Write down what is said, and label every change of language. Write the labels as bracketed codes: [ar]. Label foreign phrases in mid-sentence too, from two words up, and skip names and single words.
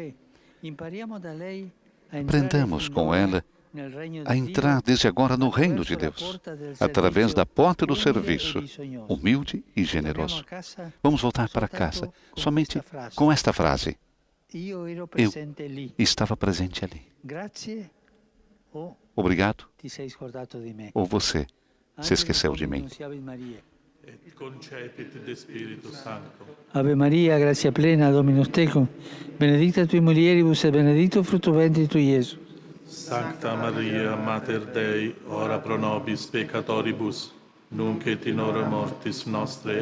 [pt] Aprendamos com ela a entrar desde agora no reino de Deus, através da porta do serviço, humilde e generoso. Vamos voltar para casa somente com esta frase: eu estava presente ali. Obrigado, ou você se esqueceu de mim. [la] Et concepit de Spiritu Sancto. Ave Maria, gratia plena, Dominus tecum, benedicta tui mulieribus et benedictus fructus ventris tui, Iesus. Sancta Maria, Mater Dei, ora pro nobis peccatoribus, nunc et in hora mortis nostre.